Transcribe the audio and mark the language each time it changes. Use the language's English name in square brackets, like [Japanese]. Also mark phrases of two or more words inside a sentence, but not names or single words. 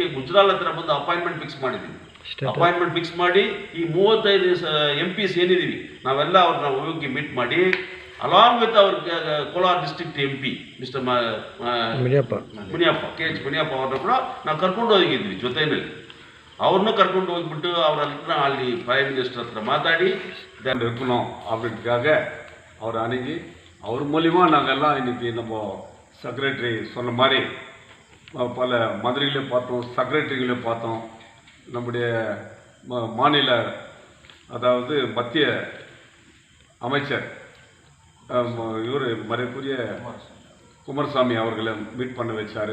[Kannada] ಗುಜ್ರಾಲ್ ಹತ್ರ ಬಂದು [English] appointment fix [Kannada] ಮಾಡಿದ್ದೀವಿ. [English] appointment fix [Kannada] ಮಾಡಿ ಈ 35 MPs ಏನಿದ್ದೀವಿ ನಾವೆಲ್ಲ ಅವ್ರನ್ನ ಹೋಗಿ ಮೀಟ್ ಮಾಡಿ, [English] along with [Kannada] ಅವ್ರ ಕೋಲಾರ [English] district MP Mister [Kannada] ಮುನಿಯಪ್ಪ KH ಮುನಿಯಪ್ಪ ಅವ್ರನ್ನ ಕೂಡ ನಾವು ಕರ್ಕೊಂಡು ಹೋಗಿದ್ವಿ ಜೊತೆಯಲ್ಲಿ. ಅವ್ರನ್ನೂ ಕರ್ಕೊಂಡು ಹೋಗ್ಬಿಟ್ಟು ಅವ್ರ ಹತ್ರ ಅಲ್ಲಿ [English] prime minister [Kannada] ಹತ್ರ மாதாடி [Tamil] இருக்கணும் அப்படின்றதுக்காக அவர் அணுகி அவர் மூலிமா நாங்கள்லாம் இன்றைக்கி நம்ம செக்ரட்டரி சொன்ன மாதிரி பல மந்திரிகளையும் பார்த்தோம், செக்ரட்டரிகளையும் பார்த்தோம். நம்முடைய மாநில அதாவது மத்திய அமைச்சர் இவர் மறைக்குரிய குமாரசாமி அவர்களை மீட் பண்ண வச்சார்.